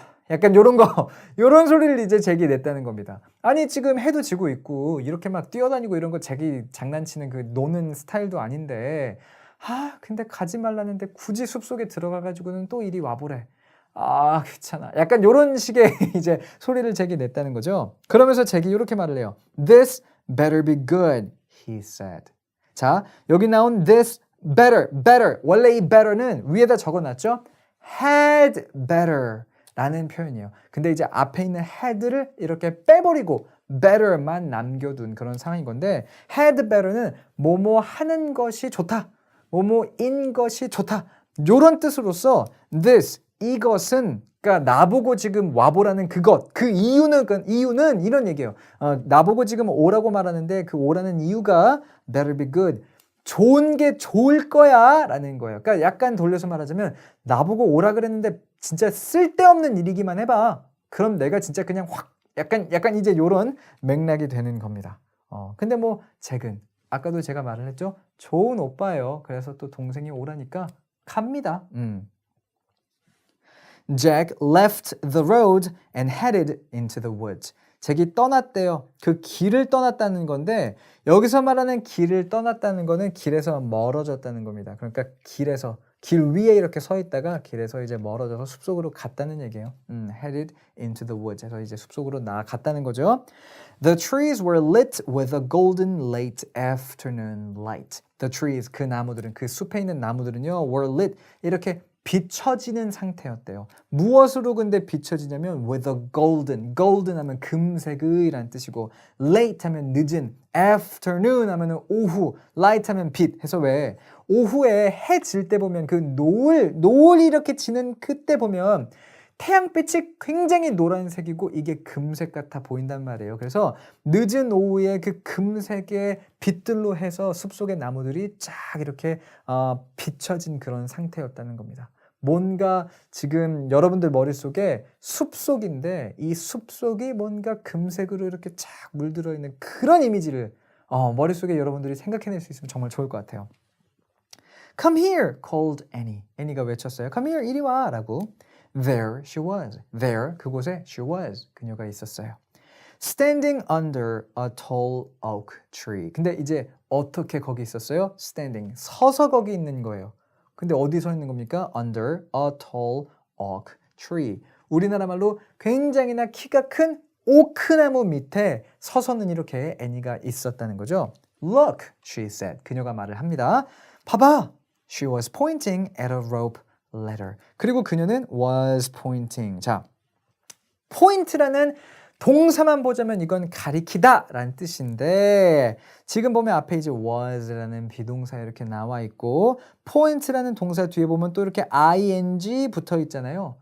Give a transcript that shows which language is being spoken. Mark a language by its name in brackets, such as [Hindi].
[Korean] 약간 요런 소리를 이제 잭이 냈다는 겁니다. 아니 지금 해도 지고 있고 이렇게 막 뛰어다니고 이런 거 잭이 장난치는 그 노는 스타일도 아닌데 근데 가지 말라는데 굳이 숲속에 들어가가지고는 또 이리 와보래. 귀찮아. 약간 요런 식의 이제 소리를 잭이 냈다는 거죠. 그러면서 잭이 이렇게 말을 해요. [English] This better be good, he said. [Korean] 자, 여기 나온 this better. 원래 이 better는 위에다 적어놨죠. [English] had better. [Korean] 라는 표현이에요. 근데 이제 앞에 있는 had를 이렇게 빼버리고 better만 남겨둔 그런 상황인 건데 had better는 뭐뭐 하는 것이 좋다. 뭐뭐인 것이 좋다. 요런 뜻으로서 this, 이것은 그러니까 나보고 지금 와보라는 그것, 그 이유는 이런 얘기예요. 나보고 지금 오라고 말하는데 그 오라는 이유가 better be good. 좋은 게 좋을 거야 라는 거예요. 그러니까 약간 돌려서 말하자면 나보고 오라 그랬는데 진짜 쓸데없는 일이기만 해봐. 그럼 내가 진짜 그냥 확 약간 이제 요런 맥락이 되는 겁니다. 근데 뭐 잭은 아까도 제가 말을 했죠. 좋은 오빠예요. 그래서 또 동생이 오라니까 갑니다. [English] Jack left the road and headed into the woods. [Korean] 잭이 떠났대요. 그 길을 떠났다는 건데 여기서 말하는 길을 떠났다는 거는 길에서 멀어졌다는 겁니다. 그러니까 길 위에 이렇게 서 있다가 길에서 이제 멀어져서 숲속으로 갔다는 얘기예요. [English] Headed into the woods. [Korean] 해서 이제 숲속으로 나갔다는 거죠. [English] The trees were lit with a golden late afternoon light. The trees, [Korean] 그 나무들은, 그 숲에 있는 나무들은요, [English] were lit. 이렇게 [Korean] 비춰지는 상태였대요. 무엇으로 근데 비춰지냐면 [English] with a golden [Korean] 하면 금색의란 뜻이고 late 하면 늦은, afternoon 하면 오후, light 하면 빛 해서 왜 오후에 해 질 때 보면 그 노을이 이렇게 지는 그때 보면 태양빛이 굉장히 노란색이고 이게 금색 같아 보인단 말이에요. 그래서 늦은 오후에 그 금색의 빛들로 해서 숲속의 나무들이 쫙 이렇게 비춰진 그런 상태였다는 겁니다. 뭔가 지금 여러분들 머릿속에 숲속인데 이 숲속이 뭔가 금색으로 이렇게 쫙 물들어 있는 그런 이미지를 머릿속에 여러분들이 생각해낼 수 있으면 정말 좋을 것 같아요. [English] Come here, called Annie. [Korean] 애니가 외쳤어요. [English] Come here, [Korean] 이리 와 라고. [English] There she was. There, [Korean] 그곳에 [English] she was. [Korean] 그녀가 있었어요. [English] Standing under a tall oak tree. [Korean] 근데 이제 어떻게 거기 있었어요? Standing, 서서 거기 있는 거예요. 근데 어디 서 있는 겁니까? [English] Under a tall oak tree. [Korean] 우리나라 말로 굉장히나 키가 큰 오크나무 밑에 서서는 이렇게 애니가 있었다는 거죠. [English] Look, she said. [Korean] 그녀가 말을 합니다. 봐봐. [English] She was pointing at a rope ladder. [Korean] 그리고 그녀는 [English] was pointing. [Korean] 자, point라는 동사만 보자면 이건 가리키다 라는 뜻인데 지금 보면 앞에 이제 was라는 비동사 이렇게 나와 있고 point라는 동사 뒤에 보면 또 이렇게 ing 붙어 있잖아요.